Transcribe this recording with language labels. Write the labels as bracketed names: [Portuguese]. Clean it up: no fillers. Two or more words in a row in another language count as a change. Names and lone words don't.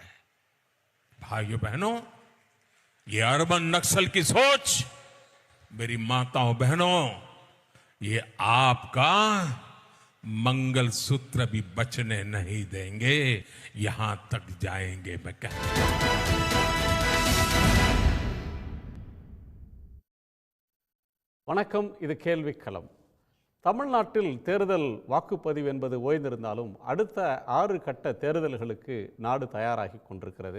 [Hindi] भाइयों बहनों, ये अर्बन नक्सल की सोच, मेरी माताओं बहनों, ये आपका मंगलसूत्र भी बचने नहीं देंगे, यहां तक जाएंगे। मैं [Tamil] வணக்கம். இது கேள்விக்களம். தமிழ்நாட்டில் தேர்தல் வாக்குப்பதிவு என்பது ஓய்ந்திருந்தாலும் அடுத்த 6 கட்ட தேர்தல்களுக்கு நாடு தயாராகி கொண்டிருக்கிறது.